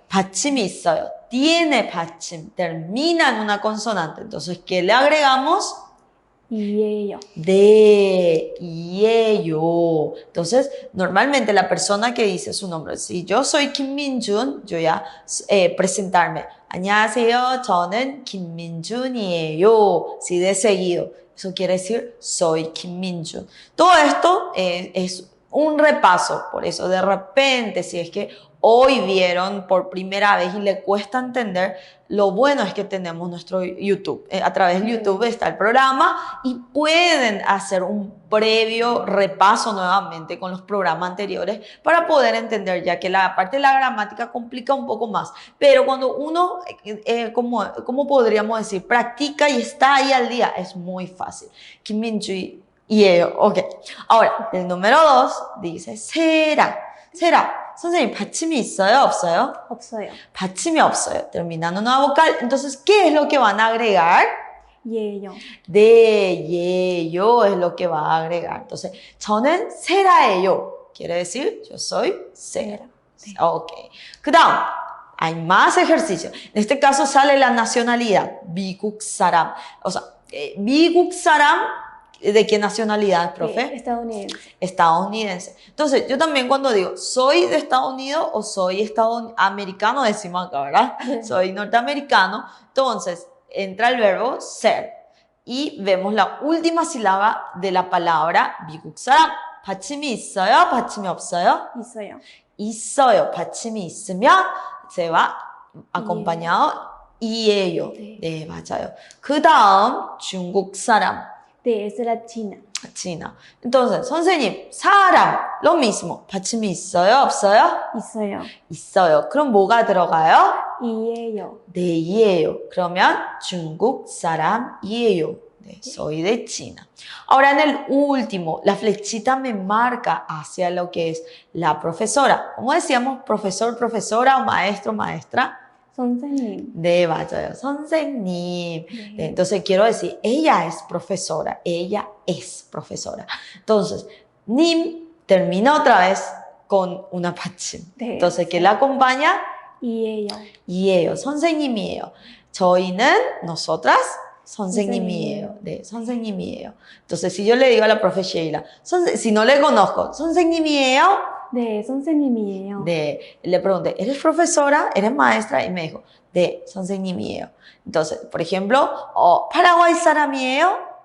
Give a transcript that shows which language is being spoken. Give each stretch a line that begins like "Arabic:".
Korean: 받침이 있어요. Tiene 받침.
Spanish: Termina en una consonante. Entonces, ¿qué le agregamos?
Korean: 이에요.
Spanish: De, yeyo. Entonces, normalmente la persona que dice su nombre, si yo soy Kim Min-jun, yo ya presentarme.
Korean: 안녕하세요, 저는 김민준이에요.
Spanish: Si de seguido. Eso quiere decir, soy Kim Min-jun. Todo esto es un repaso. Por eso, de repente, si es que hoy vieron por primera vez y le cuesta entender, lo bueno es que tenemos nuestro YouTube. A través de YouTube está el programa y pueden hacer un previo repaso nuevamente con los programas anteriores para poder entender, ya que la parte de la gramática complica un poco más. Pero cuando uno, ¿cómo podríamos decir? Practica y está ahí al día, es muy fácil. Kim Min-jun y ello. Ok. Ahora, el número 2 dice será.
Korean: será. 선생님, 받침이 있어요? 없어요? 없어요. 받침이 없어요.
Spanish: Terminando una vocal. Entonces, ¿qué es lo que van a agregar?
Korean: 예요.
Spanish: De, yeyo es lo que va a agregar.
Korean: Entonces, 저는 세라예요.
Spanish: Quiere decir, yo soy cera.
Korean: 네. Ok. 그 다음,
Spanish: hay más ejercicio. En este caso sale la nacionalidad.
Korean: 미국 사람.
Spanish: O sea, 미국 사람, ¿de qué nacionalidad, profe? estadounidense. Estadounidense. Entonces, yo también cuando digo, ¿soy de Estados Unidos o soy americano? Decimos acá, ¿verdad? Soy norteamericano. Entonces, entra el verbo ser. Y vemos la última sílaba de la palabra 미국 사람.
Korean: 받침이 있어요? 받침이 없어요? 있어요. 있어요. 받침이 있으면
Spanish: se va acompañado 이에요.
Korean: 네. 네, 맞아요. 그 다음 중국 사람.
Spanish: 네, es la China. China. Entonces, 선생님, 사람, lo mismo.
Korean: 받침이 있어요? 없어요? 있어요. 있어요. 그럼 뭐가 들어가요? 이에요. 네, 이에요. 그러면 중국 사람이에요.
Spanish: 네, soy de China. Ahora en el último, la flechita me marca hacia lo que es la profesora. ¿Cómo decíamos? Profesor, profesora o maestro, maestra.
Korean: 선생님. 네, 맞아요. 선생님.
Spanish: 네, entonces quiero decir, ella es profesora. Ella es profesora. Entonces, 님 termina otra vez con una 받침.
Korean: 네.
Spanish: Entonces, ¿qué la acompaña?
Korean: 이에요. 이에요. 선생님이에요. 저희는, nosotras, 선생님이에요. 네, 선생님이에요.
Spanish: Entonces, si yo le digo a la profe Sheila, si no le conozco,
Korean: 선생님이에요. 네, 선생님이에요.
Spanish: 네, le pregunté, ¿eres profesora? ¿Eres maestra? Y me dijo,
Korean: 네, 선생님이에요.
Spanish: Entonces, por ejemplo,
Korean: ¿파라과이 사람이에요?